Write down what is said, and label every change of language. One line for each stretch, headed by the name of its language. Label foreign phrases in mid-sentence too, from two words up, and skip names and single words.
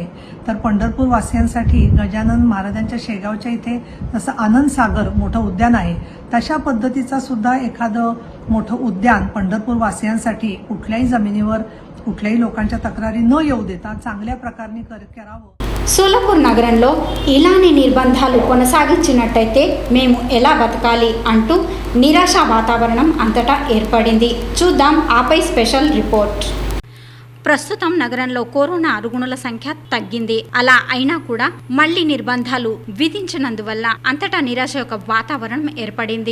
Marathi: तर पंढरपूर वासियांसाठी गजानन महाराजांच्या शेगावच्या इथे जसं आनंद सागर मोठं उद्यान आहे, तशा पद्धतीचा सुद्धा एखादं मोठं उद्यान पंढरपूर वासियांसाठी कुठल्याही जमिनीवर कुठल्याही लोकांच्या तक्रारी न येऊ देता चांगल्या प्रकारे करावं.
Telugu: సోలాపూర్ నగరంలో ఇలానే నిర్బంధాలు కొనసాగించినట్టయితే మేము ఎలా బతకాలి అంటూ నిరాశా వాతావరణం అంతటా ఏర్పడింది. చూద్దాం ఆపై స్పెషల్ రిపోర్ట్. ప్రస్తుతం నగరంలో కరోనా అరుగుణుల సంఖ్య తగ్గింది. అలా అయినా కూడా మళ్లీ నిర్బంధాలు విధించినందువల్ల అంతటా నిరాశ యొక్క వాతావరణం ఏర్పడింది.